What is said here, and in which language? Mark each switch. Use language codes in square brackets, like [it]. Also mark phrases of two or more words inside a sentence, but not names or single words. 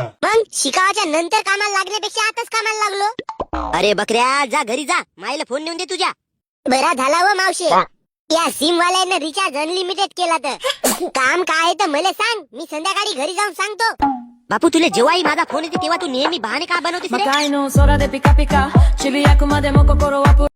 [mr] मग शिकावाच्या नंतर कामाला लागण्यापेक्षा आताच कामाला लागलो. अरे बकऱ्या जा घरी जा. माईला फोन नेऊन दे तुझ्या. बरा झाला व मावशी. या सिम वाल्यानं [en] recharge unlimited [mr] केला तर काम काय आहे तर मला सांग. मी संध्याकाळी घरी जाऊन सांगतो. बापू तुला जेव्हाही माझा फोन येते तेव्हा तू नेहमी बहाणे का बनवतेस रे? [ja] 魔界の空でピカピカ、チビ役までも心は